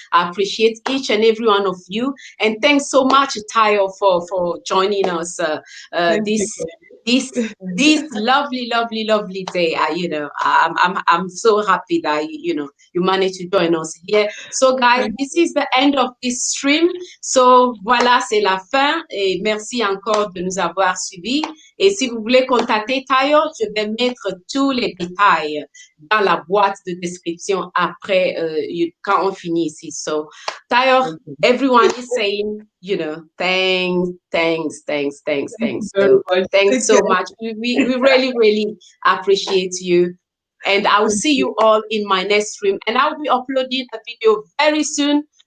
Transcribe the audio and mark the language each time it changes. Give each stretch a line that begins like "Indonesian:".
English: I appreciate each and every one of you. And thanks so much, Tayo, for joining us this lovely day. I'm so happy that you managed to join us here. So guys, this is the end of this stream.
French: So voilà, c'est la fin et merci encore de nous avoir suivis. Et si vous voulez contacter Tayo, je vais mettre tous les détails dans la boîte de description après quand on finit ici.
English: So Tayo, everyone is saying, thanks. So thanks so much. We really, really appreciate you. And I will see you all in my next stream. And I will be uploading a video very soon